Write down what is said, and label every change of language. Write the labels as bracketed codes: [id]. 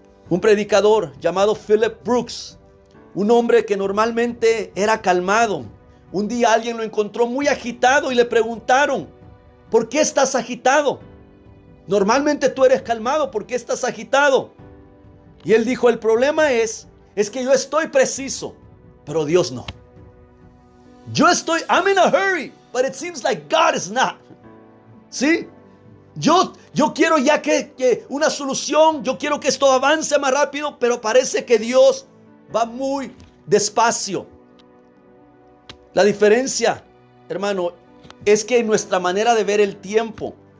[es] Un predicador llamado Philip Brooks, un hombre que normalmente era calmado, un día alguien lo encontró muy agitado y le preguntaron, ¿por qué estás agitado? Normalmente tú eres calmado, ¿por qué estás agitado? Y él dijo, el problema es que yo estoy preciso, pero Dios no. [en] I'm in a hurry, but it seems like God is not. [es] ¿Sí? Yo quiero ya que una solución, yo quiero que esto avance más rápido, pero parece que Dios va muy despacio. La diferencia, hermano, es que nuestra manera de ver el tiempo